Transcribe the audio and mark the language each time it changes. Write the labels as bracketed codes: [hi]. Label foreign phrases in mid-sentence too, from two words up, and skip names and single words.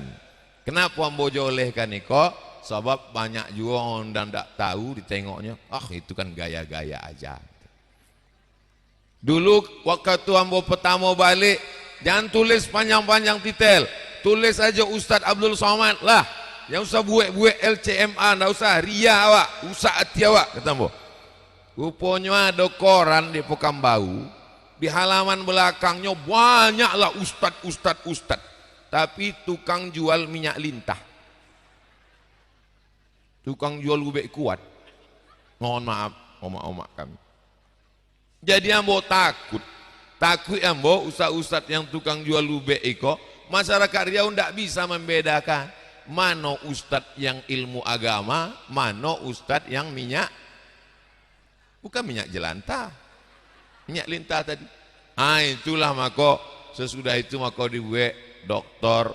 [min] Kenapa ambo jolehkan niko? Sebab banyak juga orang ndak tahu ditengoknya, itu kan gaya-gaya aja. Dulu waktu ambo pertama balik, jangan tulis panjang-panjang titel, tulis aja Ustadz Abdul Somad lah. Yang usah buat-buat LCMA, ndak usah ria awak, usah hati awak, kata ambo. [id] Rupanya ada koran di Pekambau. Di halaman belakangnya banyaklah ustad. Tapi tukang jual minyak lintah. Tukang jual gubek kuat. [min] Mohon maaf, omak-omak kami. Jadi ambo takut ambo ustad yang tukang jual gubek iko. [id] Masyarakat Riau tidak bisa membedakan mana ustad yang ilmu agama, mana ustad yang minyak. Bukan minyak jelantah. Minyak lintah tadi. Itulah maka sesudah itu maka dibuat Dr.